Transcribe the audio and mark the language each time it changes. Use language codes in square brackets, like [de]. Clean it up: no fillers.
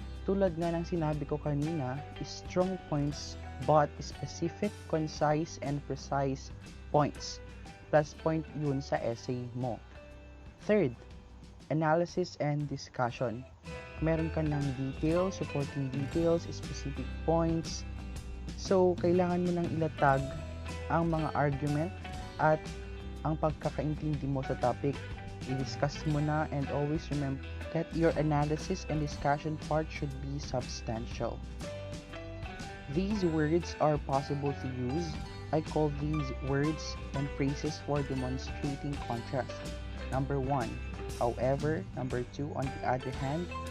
[tl] Tulad nga ng sinabi ko kanina, [en] strong points but specific, concise, and precise points. [tl] Plus point yun sa essay mo. [en] Third, analysis and discussion. Meron ka ng details, supporting details, specific points. [tl] So, kailangan mo nang ilatag ang mga argument at ang pagkakaintindi mo sa topic. I-discuss mo na [en] and always remember that your analysis and discussion part should be substantial. These words are possible to use. I call these words and phrases for demonstrating contrast. Number 1, however. Number 2, on the other hand.